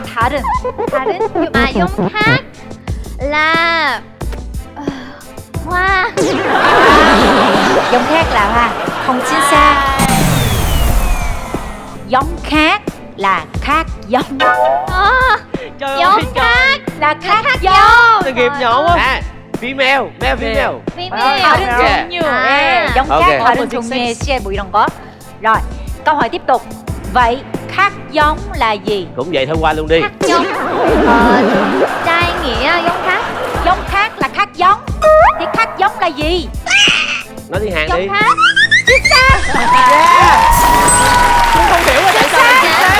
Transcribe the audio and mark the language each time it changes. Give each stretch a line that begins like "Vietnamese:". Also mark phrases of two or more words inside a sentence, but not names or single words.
Vietnamese: 다른 mà giống khác là hoa. Giống khác là hoa. Không chính xác. Giống khác là khác giống. Trời ơi, Giống khác Là khác giống. Tội nghiệp nhỏ quá.
English: Female, male female. female.
Korean: 다른 Yeah. 종류.
Vietnamese: À. giống Ok. khác,
Korean: 다른 종류의 씨앗 뭐 이런 거.
Vietnamese: Rồi, câu hỏi tiếp tục. Vậy khác giống là gì? Cũng vậy thôi, qua luôn đi. Khác giống. Trai nghĩa giống khác. Giống khác là khác giống. Thì khác giống là gì? Nói tiếng Hàn Giống đi. khác. Không hiểu là tại sao chính xác.